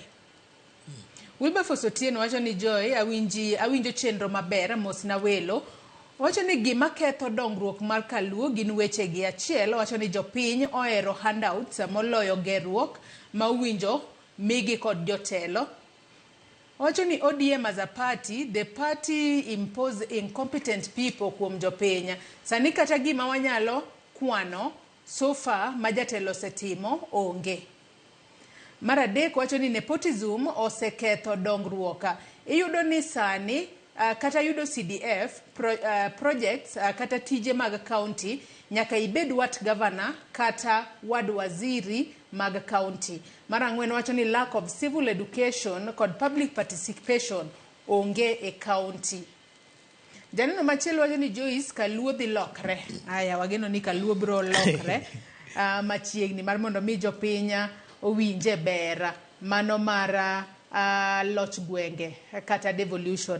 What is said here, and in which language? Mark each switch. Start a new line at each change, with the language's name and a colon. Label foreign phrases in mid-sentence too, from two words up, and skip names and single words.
Luo (Kenya and Tanzania): Wilberforce Otieno wacho ni Joy awinjo chenro maber mos na welo. Wacho ni gima ketho dongruok mar Kaluo gin weche gi achiel. Wacho ni jopiny ohero handouts moloyo gerruok ma uwinjo migi kod jotelo. Wacho ni ODM
English: as a party, the party impose incompetent people
Luo (Kenya and Tanzania): kuom jopiny. Sani kata gima wanyalo kwano
English: so far
Luo (Kenya and Tanzania): majatelo setimo onge. Mar adek wacho ni nepotism oseketho dongruok. Iyudo ni sani kata yudo
English: CDF projects
Luo (Kenya and Tanzania): kata tije mag county nyaka ibed wat governor kata wad waziri mag county. Mar ang'wen wacho ni
English: lack of civil education
Luo (Kenya and Tanzania): kod
English: public participation
Luo (Kenya and Tanzania): onge e county. Janeno machielo wacho ni Joyce Kaluo dhi lokre. Aya wageno ni Kaluo bro lokre machiegni mar mondo mi jopinya owinje ber mano mar loch gwenge kata devolution.